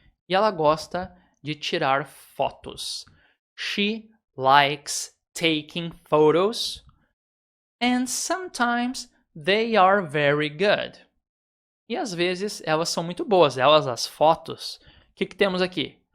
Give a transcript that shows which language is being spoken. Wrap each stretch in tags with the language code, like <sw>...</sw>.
<pt>E ela gosta de tirar fotos.</pt> <en>She likes taking photos. And sometimes they are very good.</en> <pt>E às vezes elas são muito boas. Elas, as fotos. O que temos aqui?</pt>